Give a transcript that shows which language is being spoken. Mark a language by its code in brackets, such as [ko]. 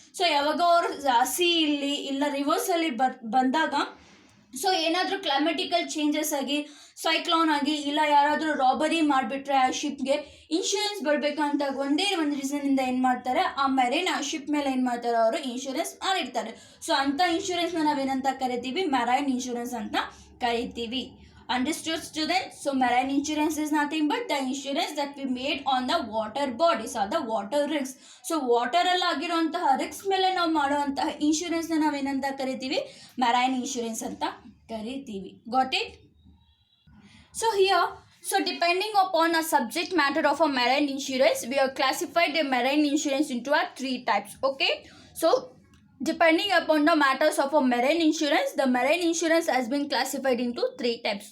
[kn] So ಯಾವಾಗ ಅವರು ಸೀಯಲ್ಲಿ ಇಲ್ಲ ರಿವರ್ಸಲ್ಲಿ ಬಂದಾಗ ಸೊ ಏನಾದರೂ ಕ್ಲೈಮೆಟಿಕಲ್ ಚೇಂಜಸ್ ಆಗಿ, ಸೈಕ್ಲೋನ್ ಆಗಿ, ಇಲ್ಲ ಯಾರಾದರೂ ರಾಬರಿ ಮಾಡಿಬಿಟ್ರೆ ಆ ಶಿಪ್ಗೆ ಇನ್ಶೂರೆನ್ಸ್ ಬರಬೇಕು ಅಂತ ಒಂದೇ ಒಂದು ರೀಸನಿಂದ ಏನು ಮಾಡ್ತಾರೆ, ಆ ಮೆರೈನ್ ಆ ಶಿಪ್ ಮೇಲೆ ಏನು ಮಾಡ್ತಾರೆ, ಅವರು ಇನ್ಶೂರೆನ್ಸ್ ಮಾಡಿರ್ತಾರೆ. ಸೊ ಅಂಥ ಇನ್ಶೂರೆನ್ಸ್ನ ನಾವೇನಂತ ಕರಿತೀವಿ? ಮೆರೈನ್ ಇನ್ಶೂರೆನ್ಸ್ ಅಂತ ಕರಿತೀವಿ. [en] Understood, students? So marine insurance is nothing but the insurance that we made on the water bodies or the water risks. [kn] So water ಅಲ್ಲಿ ಆಗಿರುವಂತಹ ರಿಸ್ಕ್ ಮೇಲೆ ನಾವು ಮಾಡುವಂತಹ ಇನ್ಶೂರೆನ್ಸ್ ನಾವೇನಂತ ಕರಿತೀವಿ, ಮೆರೈನ್ ಇನ್ಶೂರೆನ್ಸ್ ಅಂತ ಕರಿತೀವಿ. [en] Got it? So here, so depending upon a subject matter of a marine insurance, we have classified the marine insurance into a 3 types. Okay, so depending upon the matters of a marine insurance, the marine insurance has been classified into 3 types.